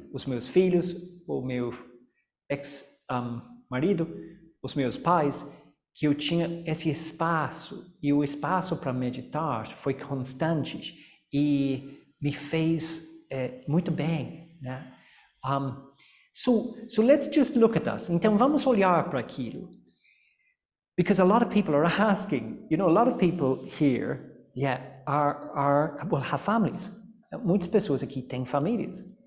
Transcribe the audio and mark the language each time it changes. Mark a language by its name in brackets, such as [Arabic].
[Portuguese] Os meus filhos, o meu ex-marido, os meus pais, que eu tinha esse espaço, e o espaço para meditar foi constante e me fez muito bem, né? [English] So let's just look at that. [Portuguese] Então vamos olhar para aquilo. [English] Because a lot of people are asking, a lot of people here, will have families. [Portuguese] Muitas pessoas aqui têm famílias.